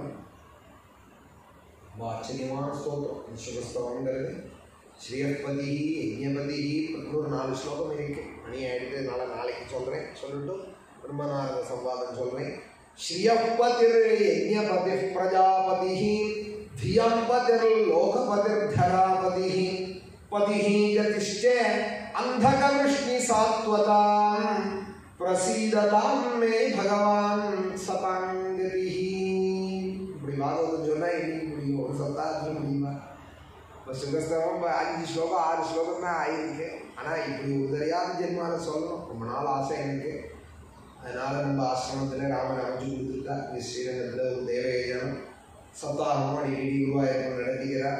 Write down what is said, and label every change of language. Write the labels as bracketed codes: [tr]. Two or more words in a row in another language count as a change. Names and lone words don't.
[ta] ஆச்சரியமான ஸ்தோத்திரம் சுகஸ்தவங்கிறது. [sa] श्रीयःपति यज्ञपति [ta] ஒரு 4 ஸ்லோகம் இருக்கு. மணி ஆயிடுத்து, நாளைக்கு சொல்கிறேன். சொல்லிட்டு பிரம்மநாத சம்வாதம் சொல்கிறேன். [sa] श्रीयःपतिर् यज्ञपति प्रजापति धियंपतिर् लोकपतिर् धरापतिः पतिः यतिश्च अंधकवृष्णि सात्वतां प्रसीदतां मे भगवान सतांगतिः. [ta] இப்படி பாகவதம் சொன்னா இன்னைக்கு முடியும், ஒரு சப்தாஹத்துல முடியுமா? இப்போ சுகஸ்தவம் 5 ஸ்லோகம் 6 ஸ்லோகம் தான் ஆயிருக்கு. ஆனால் இப்படி ஒரு தெரியாத ஜென்மால சொல்லணும், ரொம்ப நாள் ஆசை எனக்கு. அதனால் நம்ம ஆசிரமத்தில் ராமன் அமைச்சு கொடுத்துருக்கா. ஸ்ரீரங்கத்தில் ஒரு தேவயஜனம் சப்தாகமும் அடிக்கடி குருவாயூரப்பன் நடத்துகிறார்.